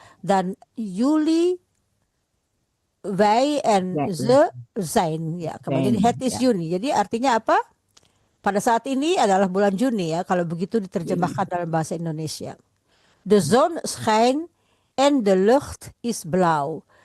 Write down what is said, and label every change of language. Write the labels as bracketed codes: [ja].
[nl] Dan jullie, wij en ze zijn, ya. [id] Kemudian [nl] het is Juni. [id] Jadi artinya apa? Pada saat ini adalah bulan Juni, ya, kalau begitu diterjemahkan dalam bahasa Indonesia. [nl] De zon schijnt en de lucht is blauw.